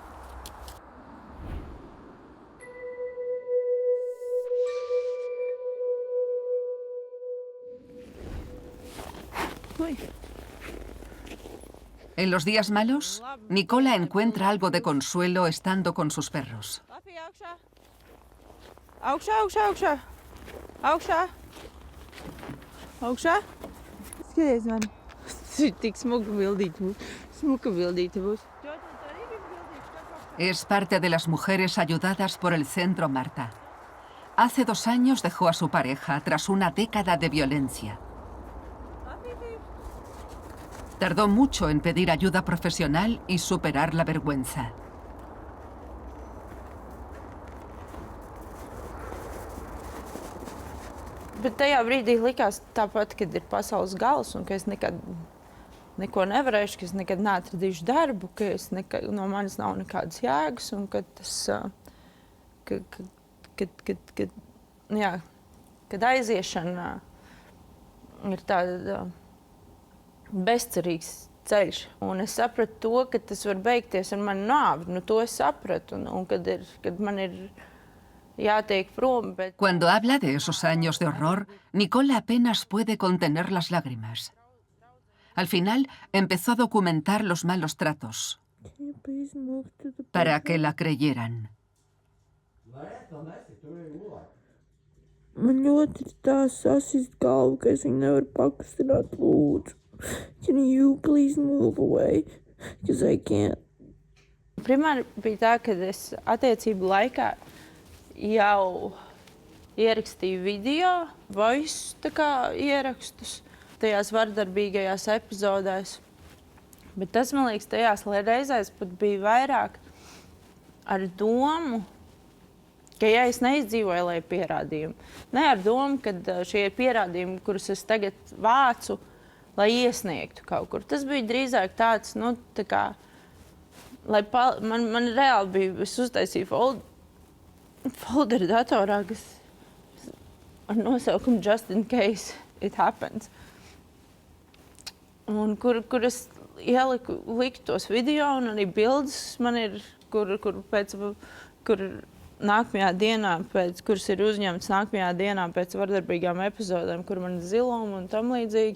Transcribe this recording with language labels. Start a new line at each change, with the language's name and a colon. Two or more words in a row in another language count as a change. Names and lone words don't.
Spanish: Uy. En los días malos, Nicola encuentra algo de consuelo estando con sus perros.
Latvian: Augšā. Skaties mani. Tik smuka bildīte būs.
Spanish: Es parte de las mujeres ayudadas por el Centro Marta. Hace 2 años dejó a su pareja tras una década de violencia. Tardó mucho en pedir ayuda profesional y superar la vergüenza.
Latvian: Bet tajā brīdī likās tāpat, kad ir pasaules gals un ka es nekad neko nevarēšu, ka es nekad neatradīšu darbu, ka no manis nav nekādas jēgas un ka tas, kad aiziešana ir tāda bezcerīgs ceļš. Un es sapratu to, ka tas var beigties ar mani nāvi. Nu, to es sapratu. Un kad man ir jātiek prom, bet...
Spanish: Cuando habla de esos años de horror, Nicola apenas puede contener las lágrimas. Al final, empezó a documentar los malos tratos para que la creyeran.
Latvian: Man ļoti ir tā sasist galvu, ka es viņu nevaru pakustināt, lūdzu.
English: Can you please move away? Because I can't.
Latvian: Primāri bija tā, ka es attiecību laikā jau ierakstīju video, voice ierakstus tajās vardarbīgajās epizodēs. Bet tas, man liekas, tajās reizēs pat bija vairāk ar domu, ka ja es neizdzīvoju, lai pierādījumu. Ne ar domu, ka šie ir pierādījumi, kurus es tagad vācu, lai iesniegtu kaut kur. Tas bija drīzāk tāds, nu, tā kā, lai man reāli bija, es uztaisīju folderi datorā, kas ar nosaukumu
English: Just in case it happens.
Latvian: Un kur es liku tos video un arī bildes man ir, kur nākamajā dienā, kuras ir uzņemts nākamajā dienā pēc vardarbīgām epizodēm, kur man ir ziluma un tam līdzīgi.